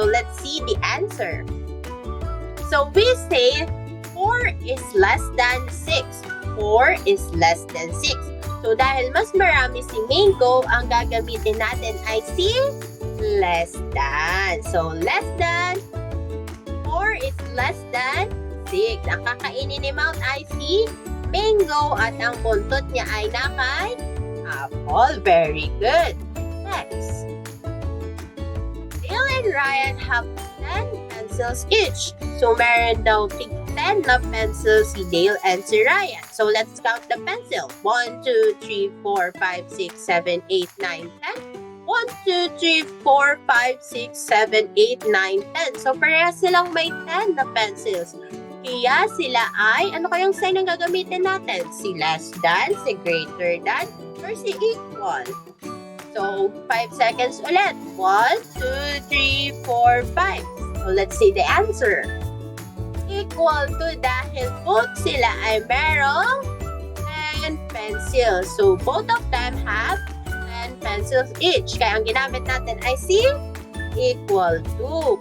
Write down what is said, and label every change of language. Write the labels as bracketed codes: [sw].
[en] So, let's see the answer. So, we say 4 is less than 6. 4 is less than 6. [tl] So, dahil mas marami si mango, ang gagamitin natin ay si less than. [en] So, less than 4 is less than 6. [tl] Ang kakainin ni Mount ay si mango at ang buntot niya ay nakay apple. [en] Very good. Next. Dale and Ryan have 10 pencils each. [tl] So, meron daw 10 na pencils si Dale and si Ryan. [en] So, let's count the pencil. 1, 2, 3, 4, 5, 6, 7, 8, 9, 10. 1, 2, 3, 4, 5, 6, 7, 8, 9, 10. [tl] So, parehas silang may 10 na pencils. Kaya sila ay, ano kayang sign ang gagamitin natin? Si less than, si greater than, or si equal? So, 5 seconds ulit. 1, 2, 3, 4, 5. [en] So, let's see the answer. Equal to [tl] dahil both sila ay merong 10 pencils. [en] So, both of them have pencils each. [tl] Kaya ang ginamit natin ay si equal to.